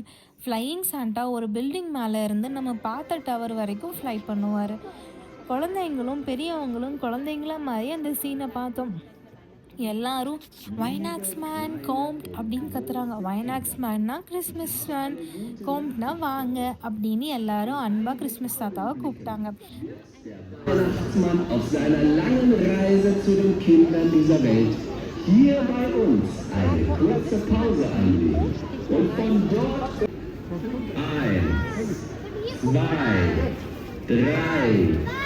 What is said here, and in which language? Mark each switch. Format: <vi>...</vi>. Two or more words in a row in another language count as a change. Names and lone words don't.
<en>Flying Santa</en> <ta>ஒரு பில்டிங் மேலே இருந்து நம்ம பார்த்த டவர் வரைக்கும் ஃப்ளை பண்ணுவார். குழந்தைங்களும் பெரியவங்களும் குழந்தைங்கள மாதிரி அந்த சீனை பார்த்தோம். எல்லாரும்</ta> <de>Weihnachtsmann kommt</de> <ta>அப்படின்னு கத்துறாங்க. வைனாக்ஸ் மேன்னா</ta> <en>Christmas man,</en> <ta>கோம்ட்னா வாங்க அப்படின்னு எல்லாரும் அன்பா கிறிஸ்மஸ் தாத்தாவை கூப்பிட்டாங்க.</ta> <de>Weihnachtsmann auf seiner langen Reise zu den Kindern dieser Welt hier bei uns eine kurze Pause einlegen und von dort 1, 2, 3.</de>